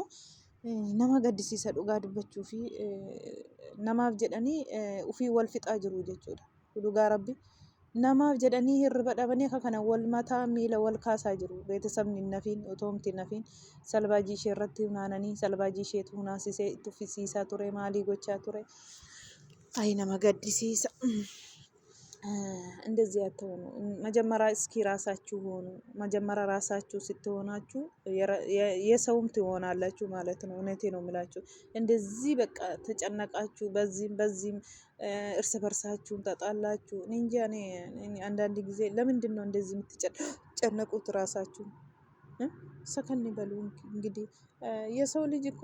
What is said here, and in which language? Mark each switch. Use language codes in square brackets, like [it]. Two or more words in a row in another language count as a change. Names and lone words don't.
[om] Nama gaddisiisa dhugaa dubbachuu fi namaaf jedhanii ufii wal fixaa jiru jechuudha. Dhugaa rabbi namaaf jedhanii hirriba dhabanii akka kana wal mataa miila wal kaasaa jiru. Beeksisni hin nafiin otoo miti nafiin salbaajii ishee irratti hunaananii salbaajii isheetu hunaasisee itti uffisiisaa ture maalii gochaa ture. [am] አይ [om] nama gaddisiisa [am] እንደዚህ አትሆኑ መጀመሪያ እስኪ ራሳችሁ ሆኑ መጀመሪያ ራሳችሁ ስትሆናችሁ የሰውም ትሆናላችሁ ማለት ነው እውነቴ ነው የምላችሁ እንደዚህ በቃ ተጨነቃችሁ በዚህም እርስ በርሳችሁን ተጣላችሁ እንጃ እኔ አንዳንድ ጊዜ ለምንድን ነው እንደዚህ የምትጨነቁት ራሳችሁ ሰከን በሉ እንግዲህ የሰው ልጅ እኮ